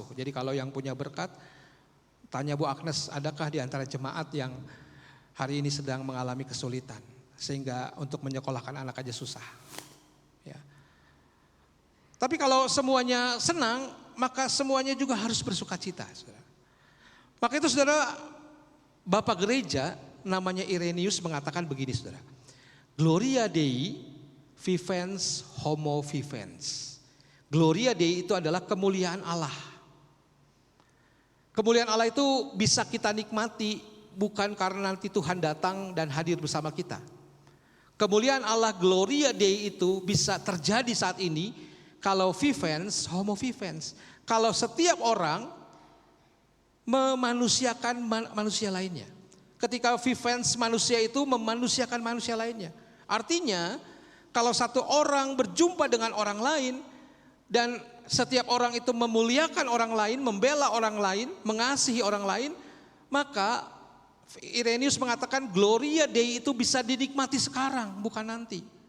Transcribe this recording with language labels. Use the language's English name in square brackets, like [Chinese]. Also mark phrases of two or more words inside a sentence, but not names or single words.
[Indonesian] Jadi kalau yang punya berkat, tanya Bu Agnes, adakah di antara jemaat yang hari ini sedang mengalami kesulitan sehingga untuk menyekolahkan anak aja susah. Ya. Tapi kalau semuanya senang, maka semuanya juga harus bersuka cita. Maka itu saudara, Bapak Gereja namanya Irenaeus mengatakan begini saudara. [Latin] Gloria Dei vivens homo vivens. Gloria Dei [Indonesian] itu adalah kemuliaan Allah. Kemuliaan Allah itu bisa kita nikmati bukan karena nanti Tuhan datang dan hadir bersama kita. Kemuliaan Allah, [Latin] Gloria Dei [Indonesian] itu bisa terjadi saat ini kalau [Latin] vivens homo vivens. [Indonesian] Kalau setiap orang memanusiakan manusia lainnya. Ketika vivens manusia itu memanusiakan manusia lainnya. Artinya kalau satu orang berjumpa dengan orang lain dan setiap orang itu memuliakan orang lain, membela orang lain, mengasihi orang lain, maka Irenaeus mengatakan [Latin] Gloria Dei [Indonesian] itu bisa dinikmati sekarang, bukan nanti.